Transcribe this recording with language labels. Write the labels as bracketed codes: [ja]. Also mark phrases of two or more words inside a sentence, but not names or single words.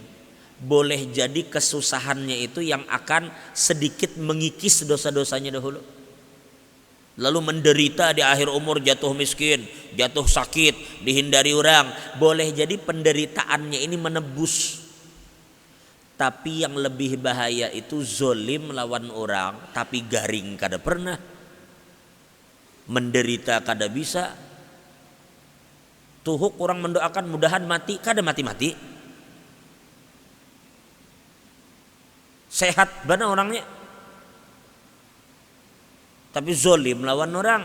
[id] Boleh jadi kesusahannya itu yang akan sedikit mengikis dosa-dosanya dahulu, lalu menderita di akhir umur, jatuh miskin, jatuh sakit, dihindari orang. Boleh jadi penderitaannya ini menebus. [bjn] Tapi yang lebih bahaya itu zolim lawan orang, tapi garing kada pernah, menderita kada bisa. Tuhuk orang mendoakan mudahan mati, kada mati-mati. Sehat bana orangnya, tapi zolim lawan orang.